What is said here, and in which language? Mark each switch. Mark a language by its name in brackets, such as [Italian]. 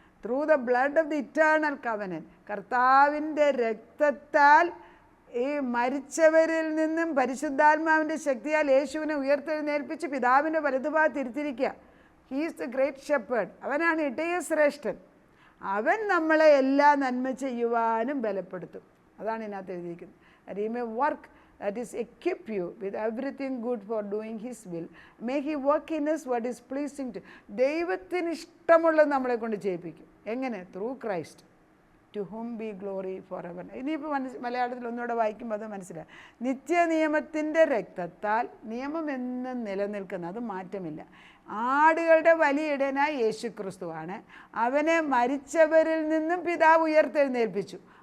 [English] through the blood of the eternal covenant, [Malayalam] കർത്താവിൻ്റെ രക്തത്താൽ ഈ മരിച്ചവരിൽ നിന്നും പരിശുദ്ധാത്മാവിൻ്റെ ശക്തിയാൽ യേശുവിനെ ഉയർത്തെഴുന്നേൽപ്പിച്ച് പിതാവിൻ്റെ വലതുഭാഗത്ത് ഇരുത്തിരിക്കുക. [English] He's the great shepherd. [Malayalam] അവനാണ് ഇടയശ്രേഷ്ഠൻ. അവൻ നമ്മളെ എല്ലാ നന്മ ചെയ്യുവാനും ബലപ്പെടുത്തും. അതാണ് ഇതിനകത്ത് എഴുതിയിരിക്കുന്നത്. [English] That he may work, that is equip you with everything good for doing his will. May he work in us what is pleasing to. [Malayalam] ദൈവത്തിന് ഇഷ്ടമുള്ളത് നമ്മളെ കൊണ്ട് ചെയ്യിപ്പിക്കും. എങ്ങനെ? [English] Through Christ, to whom be glory for ever. [Malayalam] ഇനിയിപ്പോൾ മലയാളത്തിൽ ഒന്നുകൂടെ വായിക്കുമ്പോൾ അത് മനസ്സിലായി. നിത്യനിയമത്തിൻ്റെ രക്തത്താൽ നിയമം എന്നും നിലനിൽക്കുന്ന, അത് മാറ്റമില്ല. ആടുകളുടെ വലിയ ഇടയനായ യേശു ക്രിസ്തുവാണ്. അവനെ മരിച്ചവരിൽ നിന്നും പിതാവ് ഉയർത്തെഴുന്നേൽപ്പിച്ചു.